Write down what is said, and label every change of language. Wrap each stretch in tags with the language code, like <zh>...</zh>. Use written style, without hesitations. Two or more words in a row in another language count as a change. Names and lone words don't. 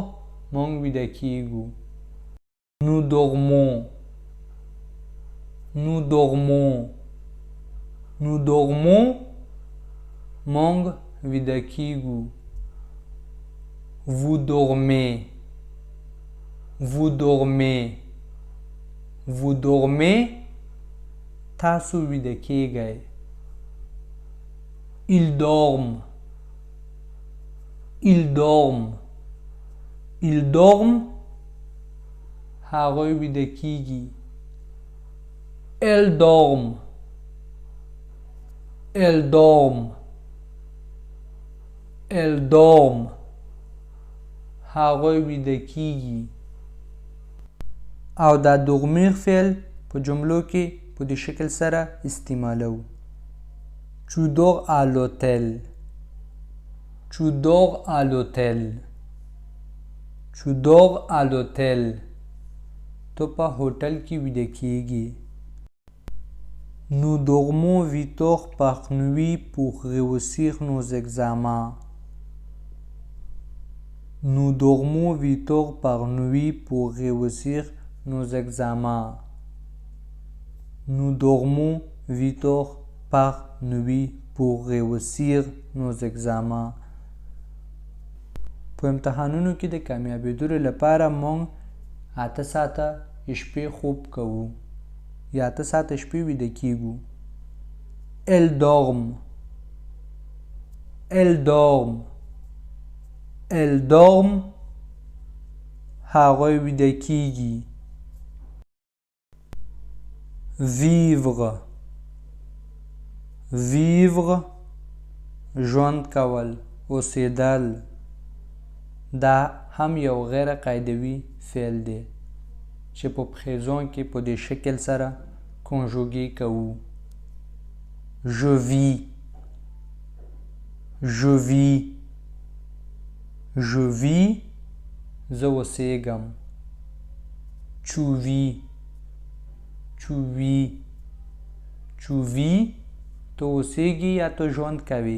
<ps>موږ ویده کېږو.</ps> <fr>Nous dormons. Nous dormons. Nous dormons.</fr> <ps>موږ ویده کېږو.</ps> <fr>Vous dormez. Vous dormez. Vous dormez.</fr> <ps>تاسو ویده کېږئ.</ps> <fr>Ils dorment. Ils dorment. Ils dorment.</fr> <ps>هغوی ویده کېږي.</ps> <fr>Elles dorment. Elles dorment. Elles dorment.</fr> <ps>هغوی ویده کېږي. او دا dormir فعل په جملو کې په دې شکل سره استعمالو.</ps> <fr>Tu dors à l'hôtel. Tu dors à l'hôtel. Tu dors à l'hôtel.</fr> <ps>تو په هوټل کې ویده کېږي.</ps> <fr>Nous dormons 8 heures par nuit pour réussir nos examens. Nous dormons 8 heures par nuit pour réussir nos examens. Nous dormons 8 heures par nuit pour réussir nos examens.</fr> <ps>په امتحانونو کې د کامیابېدلو لپاره موږ 8 ساعته شپې خوب کوو یا 8 ساعته شپې ویده کېږو.</ps> <fr>Elles dorment. Elles dorment. Elles dorment.</fr> <ps>هغوی ویده کېږي.</ps> <fr>Vivre. Vivre.</fr> <ps>ژوند کول. اوسېدل. دا هم یو غیر قاعدوي فعل دی چې په présent کې په دې شکل سره کنجوګې کوو.</ps> <fr>Je vis. Je vis. Je vis.</fr> <ps>زه اوسېږم.</ps> <fr>tu vis, tu vis, tu vis</fr> <ps>ته اوسېږي یا ته ژوند کوي.</ps>